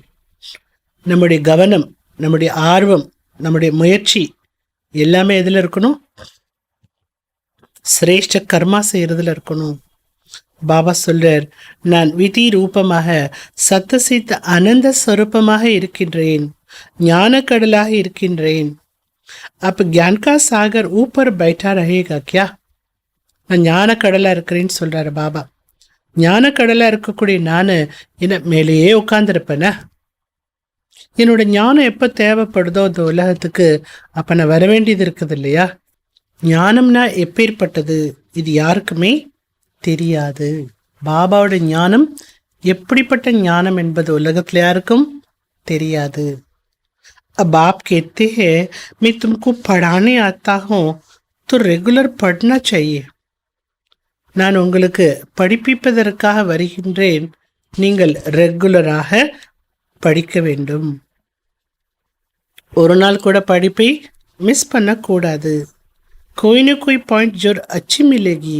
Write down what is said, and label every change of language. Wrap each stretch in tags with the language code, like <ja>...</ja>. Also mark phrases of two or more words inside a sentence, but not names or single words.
<ta>நம்முடைய கவனம், நம்முடைய ஆர்வம், நம்முடைய முயற்சி எல்லாமே எதில் இருக்கணும்? சிரேஷ்ட கர்மா செய்யறதுல இருக்கணும். பாபா சொல்றார், நான் விதி ரூபமாக சத்தசித்த அனந்த ஸ்வரூபமாக இருக்கின்றேன், ஞான கடலாக இருக்கின்றேன். அப்ப</ta> <hi>ज्ञान का सागर ऊपर बैठा रहेगा क्या?</hi> <ta>நான் ஞான கடலா இருக்கிறேன்னு சொல்றாரு பாபா. ஞான கடலா இருக்கக்கூடிய நான் என்ன மேலேயே உட்கார்ந்துருப்பேன? என்னோட ஞானம் எப்போ தேவைப்படுதோ அந்த உலகத்துக்கு அப்போ நான் வர வேண்டியது இருக்குது இல்லையா? ஞானம்னா எப்பேற்பட்டது இது யாருக்குமே தெரியாது. பாபாவோட ஞானம் எப்படிப்பட்ட ஞானம் என்பது உலகத்தில் யாருக்கும் தெரியாது.</ta> <hi>अब आप कहते हैं मैं तुमको पढ़ाने आता हूँ तो रेगुलर पढ़ना चाहिए.</hi> <ta>நான் உங்களுக்கு படிப்பிப்பதற்காக வருகின்றேன், நீங்கள் ரெகுலராக படிக்க வேண்டும். ஒரு நாள் கூட படிப்பை மிஸ் பண்ணக்கூடாது.</ta> <hi>कोई न कोई पॉइंट ज़ोर अच्छा मिलेगी.</hi>